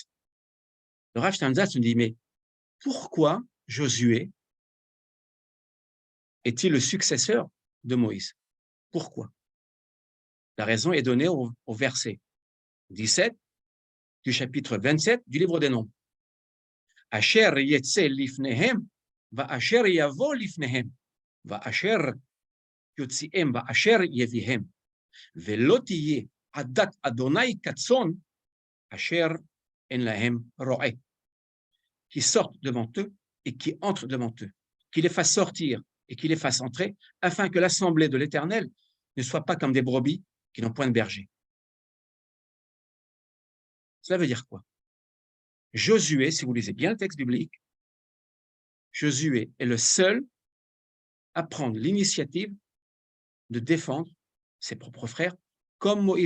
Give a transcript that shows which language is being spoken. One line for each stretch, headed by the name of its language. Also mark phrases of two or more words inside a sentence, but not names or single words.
French: Le Rav Steinsaltz nous dit, mais pourquoi Josué est-il le successeur de Moïse? Pourquoi? La raison est donnée au verset 17 du chapitre 27 du livre des Nombres.
Hebrew: אשר יצא לפניהם, ואשר יבא לפניהם, ואשר יוציאם, ואשר יביאם, ולא תהיה עדת יהוה כצאן, אשר אין להם רעה.
French: Qui sortent devant eux et qui entrent devant eux, qui les fasse sortir et qui les fasse entrer, afin que l'assemblée de l'Éternel ne soit pas comme des brebis qui n'ont point de berger. Cela veut dire quoi? Josué, si vous lisez bien le texte biblique, Josué est le seul à prendre l'initiative de défendre ses propres frères, comme Moïse.